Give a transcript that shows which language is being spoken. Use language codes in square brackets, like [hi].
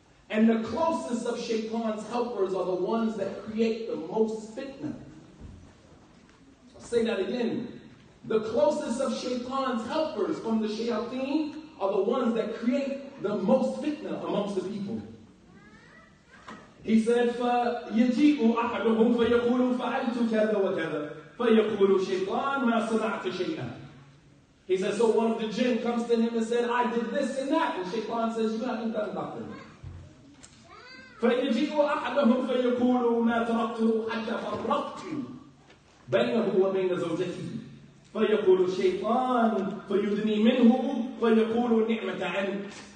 [en] And the closest of Shaitan's helpers are the ones that create the most fitna. I'll say that again. The closest of Shaitan's helpers from the shayateen are the ones that create the most fitna amongst the people. He said, [ar] فَيَجِيءُ أَحَدُهُمْ فَيَقُولُ فَعَلْتُ كَذَا وَكَذَا فَيَقُولُ شَيْطَانٌ مَا صَنَعْتَ شَيْئًا. [en] He says, so one of the jinn comes to him and said, I did this and that. And Shaitan says, you haven't done nothing. [ar] فَيَجِيءُ أَحَدُهُمْ فَيَقُولُ مَا تَرَكْتُ حَتَّى فَرَّقْتُ بَيْنَهُ وَبَيْنَ زَوْجَتِهِ فَيَقُولُ الشَّيْطَانُ فَيُدْنِي مِنْهُ فَيَقُولُ نِعْمَةَ عَنْكَ.